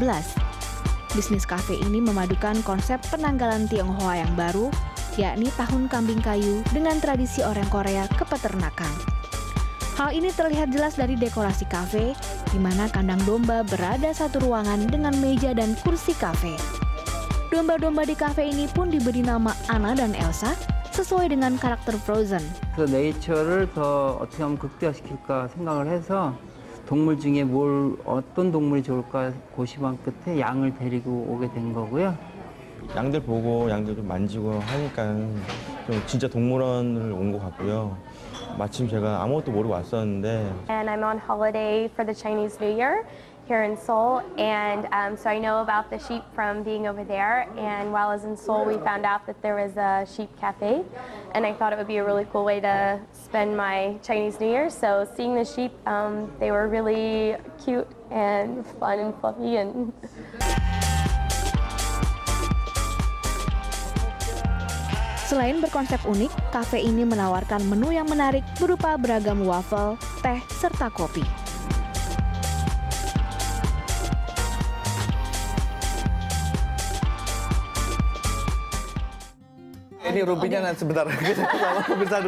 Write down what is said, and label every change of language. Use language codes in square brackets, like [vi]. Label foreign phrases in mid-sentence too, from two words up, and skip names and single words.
[id] Bisnis kafe ini memadukan konsep penanggalan Tionghoa yang baru, yakni tahun kambing kayu dengan tradisi orang Korea kepeternakan. Hal ini terlihat jelas dari dekorasi kafe, di mana kandang domba berada satu ruangan dengan meja dan kursi kafe. Domba-domba di kafe ini pun diberi nama Anna dan Elsa, sesuai dengan karakter Frozen. [ko] 그래서 네이처를 더 어떻게 하면 극대화시킬까 생각을 해서 동물 중에 어떤 동물이 좋을까 고심한 끝에 양을 데리고 오게 된 거고요. 양들 보고 양들 좀 만지고 하니까 좀 진짜 동물원을 온 것 같고요. 마침 제가 아무것도 모르고 왔었는데 [en] And I'm on holiday for the Chinese New Year here in Seoul, and so I know about the sheep from being over there. And while I was in Seoul, we found out that there was a sheep cafe, and I thought it would be a really cool way to spend my Chinese New Year. So seeing the sheep, they were really cute and fun and fluffy and. [id] Selain berkonsep unik, kafe ini menawarkan menu yang menarik berupa beragam waffle, teh, serta kopi. Ini rumpinya nanti sebentar kita sama pemirsa dulu.